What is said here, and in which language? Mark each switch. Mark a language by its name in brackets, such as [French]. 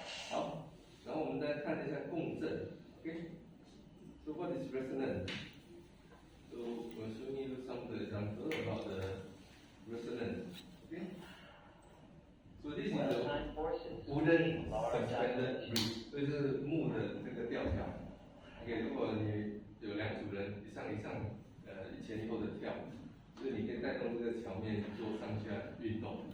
[Chinese] 好，然后我们再看一下共振 ，OK， [English] So what is resonance? So we're showing you some of the example about the resonance, OK. So this is a wooden suspended bridge， [Chinese] 所以是木的这个吊桥。 OK， 如果你有2组人一上一前一后的跳，所以你可以带动这个桥面做上下运动。